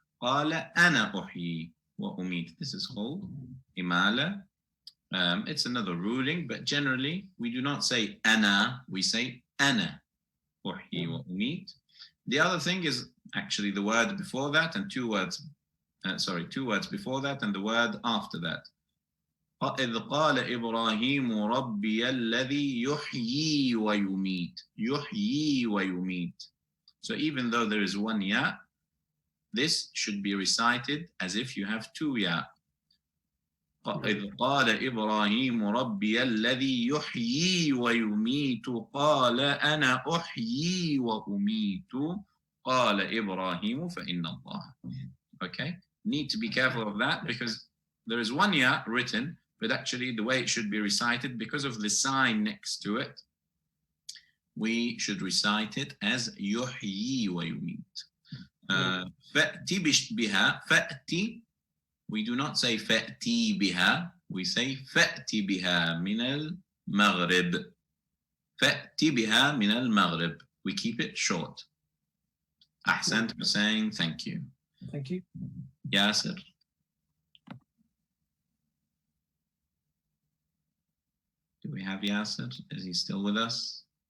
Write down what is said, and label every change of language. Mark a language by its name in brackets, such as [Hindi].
[Arabic] قال أنا أحيي وأميت. [English] This is called imala. It's another ruling, but generally we do not say ana, we say ana. [Arabic] أحيي وأميت. [English] The other thing is actually the word before that and two words before that and the word after that. [Arabic] إذ قال إبراهيم ربي الذي يحيي ويميت. يحيي ويميت. [English] So even though there is one ya, this should be recited as if you have two ya. [Arabic] إذ قال إبراهيم ربي الذي يحيي ويميت قال أنا أحيي وأميت قال إبراهيم فإن الله. [English] Okay, need to be careful of that because there is one ya written, but actually the way it should be recited, because of the sign next to it, we should recite it as [Arabic] يحيي ويميت. فأتي بها. فأتي, [English] we do not say [Arabic] فأتي بها, [English] we say [Arabic] فأتي بها من المغرب. فأتي بها من المغرب. [English] We keep it short. [Arabic] أحسنت [English] for saying thank you. Thank you. Yasser. Do we have Yasser? Is he still with us?